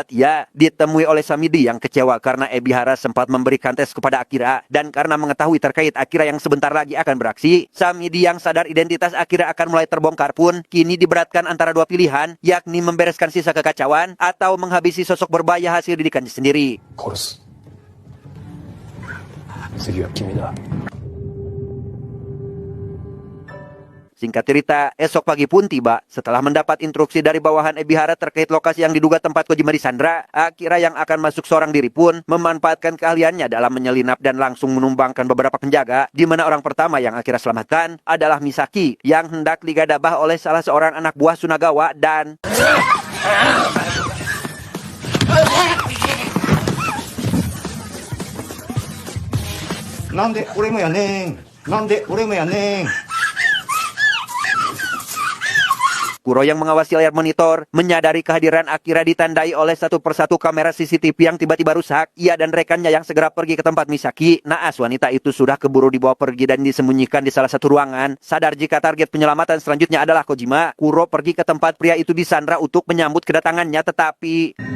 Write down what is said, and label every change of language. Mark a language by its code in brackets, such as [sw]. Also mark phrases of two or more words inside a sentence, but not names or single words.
[id] Ya, ditemui oleh Samidi yang kecewa karena Ebihara sempat memberikan tes kepada Akira. Dan karena mengetahui terkait Akira yang sebentar lagi akan beraksi, Samidi yang sadar identitas Akira akan mulai terbongkar pun kini diberatkan antara dua pilihan, yakni membereskan sisa kekacauan atau menghabisi sosok berbahaya hasil didikannya sendiri. [ja] 殺す。次は君だ。 [id] Singkat cerita, esok pagi pun tiba. Setelah mendapat instruksi dari bawahan Ebihara terkait lokasi yang diduga tempat Kojima disandra, Akira yang akan masuk seorang diri pun memanfaatkan keahliannya dalam menyelinap dan langsung menumbangkan beberapa penjaga, di mana orang pertama yang Akira selamatkan adalah Misaki yang hendak digadabah oleh salah seorang anak buah Sunagawa dan... [ja] Nande俺もやねん。Nande俺もやねん。 [id] Kuro yang mengawasi layar monitor menyadari kehadiran Akira ditandai oleh satu persatu kamera CCTV yang tiba-tiba rusak. Ia dan rekannya yang segera pergi ke tempat Misaki. Naas wanita itu sudah keburu dibawa pergi dan disembunyikan di salah satu ruangan. Sadar jika target penyelamatan selanjutnya adalah Kojima, Kuro pergi ke tempat pria itu disandra untuk menyambut kedatangannya, tetapi...